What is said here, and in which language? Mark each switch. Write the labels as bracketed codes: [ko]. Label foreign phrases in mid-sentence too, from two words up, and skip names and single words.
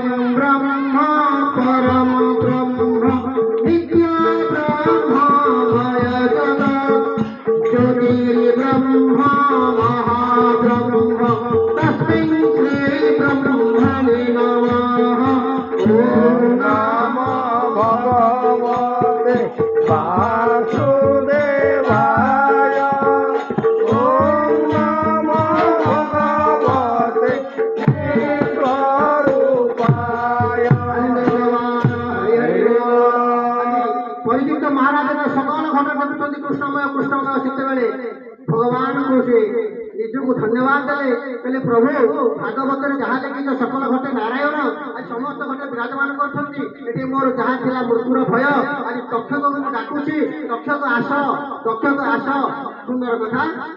[sa] ବ୍ରହ୍ମ ପରମ ବ୍ରହ୍ମ ନିତ୍ୟ ବ୍ରହ୍ମ ଭୟ ଜନ ଜ୍ୟୋତିର୍ବ୍ରହ୍ମ ମହାବ୍ରହ୍ମ ତସ୍ମିନ୍ ଶ୍ରୀ ବ୍ରହ୍ମଣେ ନମଃ ଓಂ ନମୋ ଭଗବତେ वासुदेवाय ओम नमो भगवते स्वरूपाय [or] ପରିଚିତ ମହାରାଜ ସକଳ ଘଟ घटुଛନ୍ତି କୃଷ୍ଣମୟ ସେତେବେଳେ ଭଗବାନଙ୍କୁ ସେ ନିଜକୁ ଧନ୍ୟବାଦ ଦେଲେ କହିଲେ ପ୍ରଭୁ ଭାଗବତରେ ଯାହା ଲେଖିଛ ସକଳ ଘଟେ ନାରାୟଣ ଆଜି ସମସ୍ତ ଘଟେ ବିରାଜମାନ କରୁଛନ୍ତି ଏଠି ମୋର ଯାହା ଥିଲା ମୃତ୍ୟୁର ଭୟ ଆଜି ତକ୍ଷକକୁ ମୁଁ ଡାକୁଛି ତକ୍ଷକ ଆସ ସୁନ୍ଦର କଥା ଏଇ